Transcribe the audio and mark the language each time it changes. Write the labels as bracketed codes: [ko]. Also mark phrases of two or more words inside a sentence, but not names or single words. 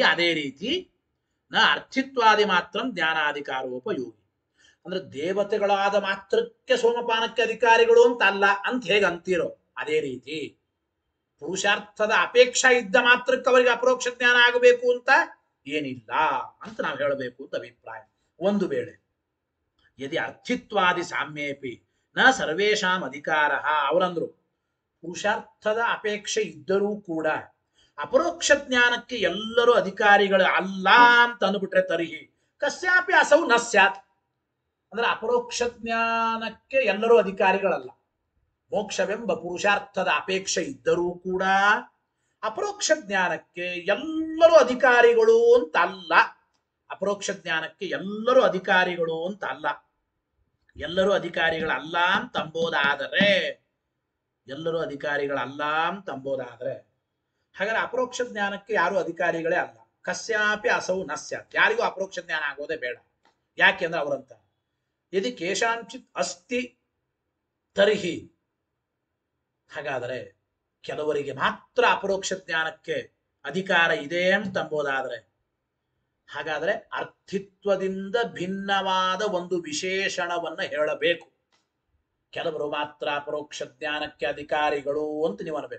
[kn] ಅದೇ ರೀತಿ [sa] ನ ಅರ್ಥಿತ್ವಾದಿ ಮಾತ್ರ ಜ್ಞಾನಾಧಿಕಾರೋಪಯೋಗಿ [kn] ಅಂದ್ರೆ ದೇವತೆಗಳಾದ ಮಾತ್ರಕ್ಕೆ ಸೋಮಪಾನಕ್ಕೆ ಅಧಿಕಾರಿಗಳು ಅಂತ ಅಲ್ಲ ಅಂತ ಹೇಗೆ ಅಂತೀರೋ ಅದೇ ರೀತಿ ಪುರುಷಾರ್ಥದ ಅಪೇಕ್ಷಾ ಇದ್ದ ಮಾತ್ರಕ್ಕೆ ಅವರಿಗೆ ಅಪರೋಕ್ಷ ಜ್ಞಾನ ಆಗಬೇಕು ಅಂತ ಏನಿಲ್ಲ ಅಂತ ನಾವು ಹೇಳಬೇಕು ಅಂತ ಅಭಿಪ್ರಾಯ. ಒಂದು ವೇಳೆ [sa] ಯದಿ ಅರ್ಥಿತ್ವಾದಿ ಸಾಮ್ಯೇಪಿ ನ ಸರ್ವೇಷಾಂ ಅಧಿಕಾರ, [kn] ಅವರಂದ್ರು ಪುರುಷಾರ್ಥದ ಅಪೇಕ್ಷೆ ಇದ್ದರೂ ಕೂಡ ಅಪರೋಕ್ಷ ಜ್ಞಾನಕ್ಕೆ ಎಲ್ಲರೂ ಅಧಿಕಾರಿಗಳು ಅಲ್ಲ ಅಂತ ಅಂದ್ಬಿಟ್ರೆ [sa] ತರ್ಹಿ ಕಸ್ಯಾಪಿ ಅಸೌ ನ ಸ್ಯಾತ್. [kn] ಅಂದ್ರೆ ಅಪರೋಕ್ಷ ಜ್ಞಾನಕ್ಕೆ ಎಲ್ಲರೂ ಅಧಿಕಾರಿಗಳಲ್ಲ. ಮೋಕ್ಷವೆಂಬ ಪುರುಷಾರ್ಥದ ಅಪೇಕ್ಷೆ ಇದ್ದರೂ ಕೂಡ ಅಪರೋಕ್ಷ ಜ್ಞಾನಕ್ಕೆ ಎಲ್ಲರೂ ಅಧಿಕಾರಿಗಳು ಅಂತ ಅಲ್ಲ. ಅಪರೋಕ್ಷ ಜ್ಞಾನಕ್ಕೆ ಎಲ್ಲರೂ ಅಧಿಕಾರಿಗಳು ಅಂತ ಅಲ್ಲ. ಎಲ್ಲರೂ ಅಧಿಕಾರಿಗಳಲ್ಲ ಅಂತಂಬೋದಾದರೆ ಹಾಗಾದ್ರೆ ಅಪರೋಕ್ಷ ಜ್ಞಾನಕ್ಕೆ ಯಾರು ಅಧಿಕಾರಿಗಳೇ ಅಲ್ಲ. [sa] ಕಸ್ಯಾಪಿ ಅಸೌ ನ ಸ್ಯಾತ್. [kn] ಯಾರಿಗೂ ಅಪರೋಕ್ಷ ಜ್ಞಾನ ಆಗೋದೇ ಬೇಡ. ಯಾಕೆಂದ್ರೆ ಅವರಂತ [sa] ಯದಿ ಕೇಶಾಂಚಿತ್ ಅಸ್ತಿ ತರ್ಹಿ, [kn] ಹಾಗಾದರೆ ಕೆಲವರಿಗೆ ಮಾತ್ರ ಅಪರೋಕ್ಷ ಜ್ಞಾನಕ್ಕೆ ಅಧಿಕಾರ ಇದೆ ಅಂತಂಬೋದಾದ್ರೆ ಹಾಗಾದ್ರೆ ಅರ್ಥಿತ್ವದಿಂದ ಭಿನ್ನವಾದ ಒಂದು ವಿಶೇಷಣವನ್ನ ಹೇಳಬೇಕು. ಕೆಲವರು ಮಾತ್ರ ಅಪರೋಕ್ಷ ಜ್ಞಾನಕ್ಕೆ ಅಧಿಕಾರಿಗಳು ಅಂತ ನೀವು ಅನ್ಬೇಕು.